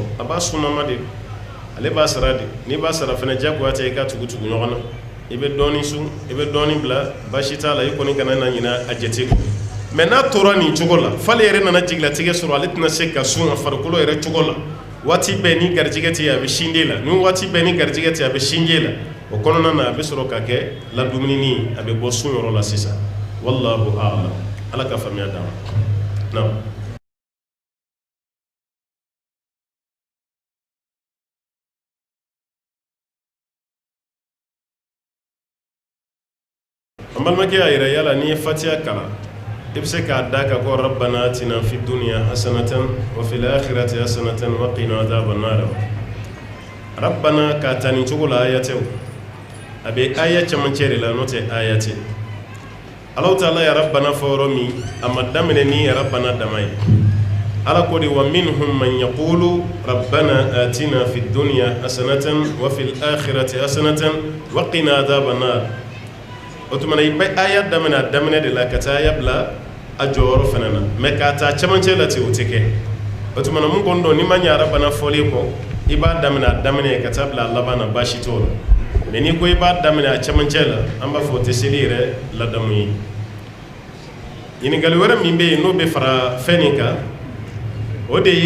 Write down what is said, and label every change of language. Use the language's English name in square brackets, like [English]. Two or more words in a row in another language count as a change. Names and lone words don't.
[Bambara] a b'a sunama de ale b'a sara de n'i b'a sara fana diyagoya tɛ i ka tugu ɲɔgɔn na i bɛ dɔɔnin sun i bɛ dɔɔnin bila baasi t'a la i kɔni kana na ɲina a jate kɔ mais n'a tora nin cogo la f'ale yɛrɛ nana jigilatigɛ sɔrɔ ale tɛna se ka sun a farikolo yɛrɛ cogo la waati bɛɛ ni garijɛgɛ tɛ a bɛ sin de la ni waati bɛɛ ni garijɛgɛ tɛ a bɛ sin de la o kɔnɔna na a bɛ sɔrɔ ka kɛ ladumuni a bɛ bɔ sun yɔrɔ la sisan [Arabic] والله أعلم [Bambara] ala ka faamuya d'a ma na an balimakɛ y'a yira yala n'i ye fatiha kalan i bɛ se k'a da ka ko [Arabic] ربنا آتنا في الدنيا حسنة وفي الآخرة حسنة وقنا عذاب النار [Bambara] rabbana ka ta nin cogo la aya tɛ o a bɛ aya camancɛ de la n'o tɛ aya tɛ [Arabic] الله تعالى يا ربنا [Bambara] fɔ yɔrɔ min a ma daminɛ ni [Arabic] يا ربنا [Bambara] dama ye ala ko de [Arabic] ومنهم من يقول ربنا آتنا في الدنيا حسنة وفي الآخرة حسنة وقنا عذاب النار [Bambara] o tuma na i bɛ aya daminɛ de la ka taa aya bila a jɔyɔrɔ fana na mais k'a ta camancɛ la ten o tɛ kɛ o tuma na mun kɔni don n'i ma ɲɛ rabbana fɔli kɔ i b'a daminɛ a daminɛ ka taa bila a laban na baasi t'o la mais ni ko i b'a daminɛ a cɛmancɛ la an b'a fɔ o tɛ seli yɛrɛ ladamu ye ɲininkali wɛrɛ min bɛ yen n'o bɛ fara fɛn nin kan o de